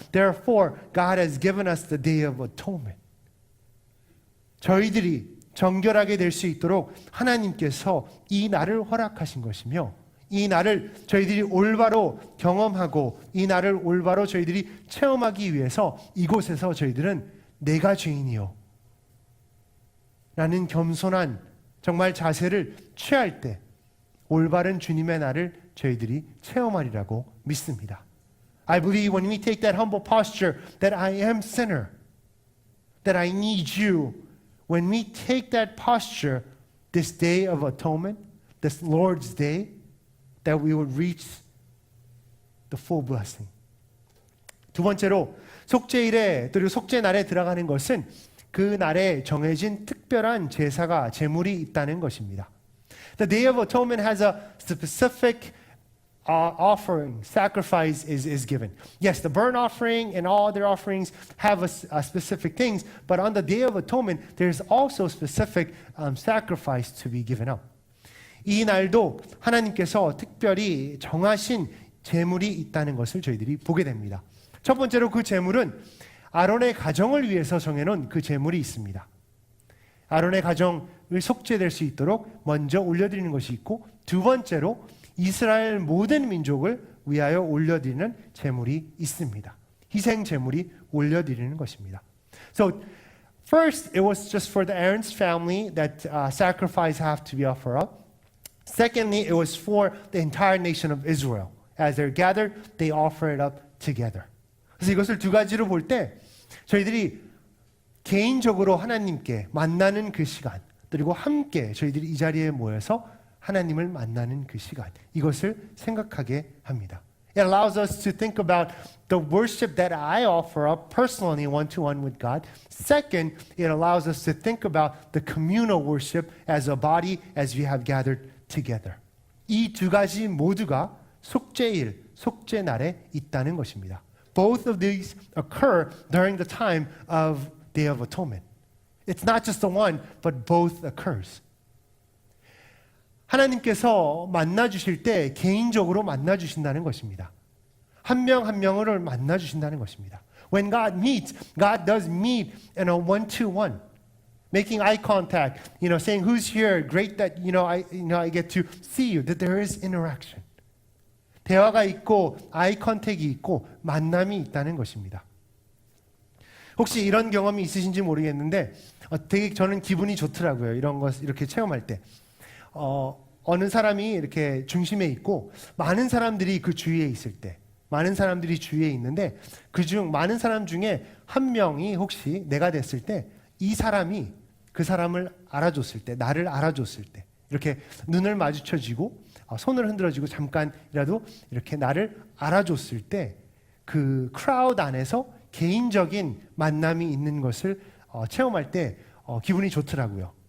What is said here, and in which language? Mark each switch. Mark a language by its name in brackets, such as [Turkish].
[English] Therefore, God has given us the day of atonement. [Korean] 저희들이 정결하게 될 수 있도록 하나님께서 이 날을 허락하신 것이며 이 날을 저희들이 올바로 경험하고 이 날을 올바로 저희들이 체험하기 위해서 이곳에서 저희들은 내가 죄인이요 라는 겸손한 정말 자세를 취할 때 올바른 주님의 날을 저희들이 체험하리라고 믿습니다. [English] I believe when we take that humble posture that I am sinner, that I need you, when we take that posture, this day of atonement, this Lord's day, that we will reach the full blessing. [Korean] 두 번째로 속죄일에 그리고 속죄날에 들어가는 것은 그 날에 정해진 특별한 제사가 제물이 있다는 것입니다. [English] The Day of Atonement has a specific offering, sacrifice is given. Yes, the burnt offering and all other offerings have a specific things, but on the Day of Atonement, there's also specific sacrifice to be given up. [Korean] 이 날도 하나님께서 특별히 정하신 제물이 있다는 것을 저희들이 보게 됩니다. 첫 번째로 그 제물은 아론의 가정을 위해서 정해놓은 그 제물이 있습니다. 아론의 가정을 속죄될 수 있도록 먼저 올려드리는 것이 있고 두 번째로 이스라엘 모든 민족을 위하여 올려드리는 제물이 있습니다. 희생 제물이 올려드리는 것입니다. [English] So first it was just for the Aaron's family that sacrifice have to be offered up. Secondly, it was for the entire nation of Israel. As they're gathered, they offer it up together. [Korean] 그래서 이것을 두 가지로 볼 때 저희들이 개인적으로 하나님께 만나는 그 시간 그리고 함께 저희들이 이 자리에 모여서 하나님을 만나는 그 시간 이것을 생각하게 합니다. [English] It allows us to think about the worship that I offer up personally one-to-one with God. Second, it allows us to think about the communal worship as a body as we have gathered together. [Korean] 이 두 가지 모두가 속죄일, 속죄날에 있다는 것입니다. [English] Both of these occur during the time of Day of Atonement. It's not just the one, but both occurs. [Korean] 하나님께서 만나주실 때 개인적으로 만나주신다는 것입니다. 한 명 한 명을 만나주신다는 것입니다. [English] When God meets, God does meet in a one-to-one. Making eye contact, saying, who's here? Great that, I get to see you. That there is interaction. [Korean] 대화가 있고, 아이 컨택이 있고, 만남이 있다는 것입니다. 혹시 이런 경험이 있으신지 모르겠는데, 되게 저는 기분이 좋더라고요. 이런 것, 이렇게 체험할 때. 어느 사람이 이렇게 중심에 있고, 많은 사람들이 그 주위에 있을 때, 많은 사람들이 주위에 있는데, 많은 사람 중에 한 명이 혹시 내가 됐을 때, 이 사람이 그 사람을 알아줬을 때, 나를 알아줬을 때, 이렇게 눈을 마주쳐지고 손을 흔들어주고 잠깐이라도 이렇게 나를 알아줬을 때 그 크라우드 안에서 개인적인 만남이 있는 것을 체험할 때 기분이 좋더라고요.